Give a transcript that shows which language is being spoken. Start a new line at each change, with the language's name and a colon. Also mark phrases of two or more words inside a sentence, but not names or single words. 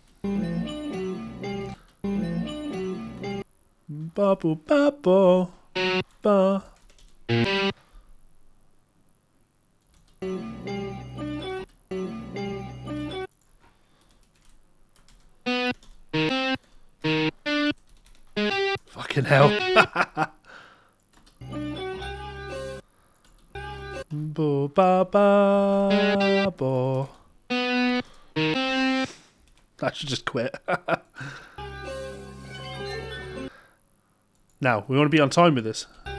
English: Bubble bubble ba. Fucking hell. Bo ba ba bo. I should just quit. Now, we want to be on time with this.